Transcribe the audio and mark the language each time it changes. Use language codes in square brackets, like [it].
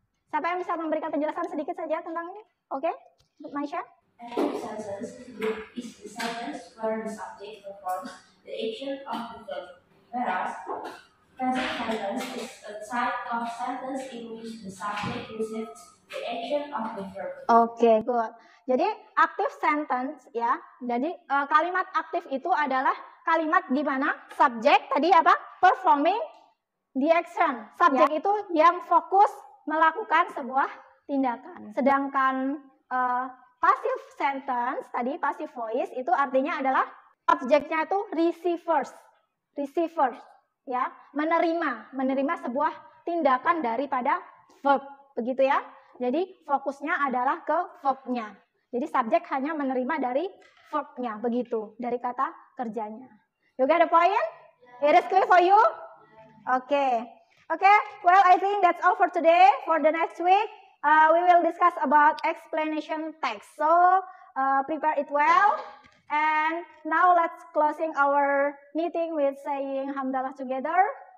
[id] Siapa yang bisa memberikan penjelasan sedikit saja tentang ini? Oke, Maisha? [en] Active sentence is the sentence where the subject performs the action of the verb, whereas passive sentence is a type of sentence in which the subject receives the action of the verb. [id] Oke, good. Jadi active sentence ya. Jadi kalimat aktif itu adalah kalimat di mana subjek tadi apa? [en] Performing the action. [id] Subjek itu yang fokus melakukan sebuah tindakan. Sedangkan passive sentence tadi passive voice itu artinya adalah subjeknya itu receivers. Receivers ya, menerima sebuah tindakan daripada verb, begitu ya. Jadi fokusnya adalah ke verbnya. Jadi subjek hanya menerima dari verbnya, begitu, dari kata kerjanya. [en] You get the point? It is clear for you? Okay. Okay, well I think that's all for today. For the next week, we will discuss about explanation text. So, prepare it well. And now let's closing our meeting with saying hamdalah together.